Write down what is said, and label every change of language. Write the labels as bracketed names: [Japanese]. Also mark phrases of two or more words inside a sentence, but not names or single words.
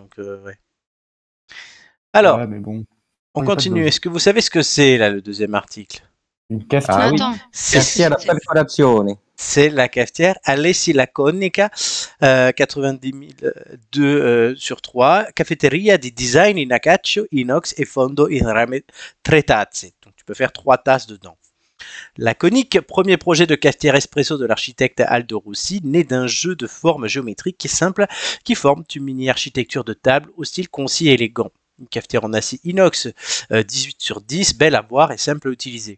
[French] Donc ouais. Alors, Ouais, mais bon. on Oui, pas de continue. dose. Est-ce que vous savez ce que c'est là le deuxième article? Une cafetière. Ah oui. Attends. Merci à la preparazione. C'est la cafetière Alessi Laconica, 90 002 sur 3, [Italian] cafeteria di design in acciaio, inox e fondo in rame 3 tazze. [French] Donc tu peux faire 3 tasses dedans. Laconique, premier projet de cafetière espresso de l'architecte Aldo Rossi, né d'un jeu de formes géométriques simples qui forment une mini-architecture de table au style concis et élégant. Une cafetière en acier inox 18 sur 10, belle à voir et simple à utiliser.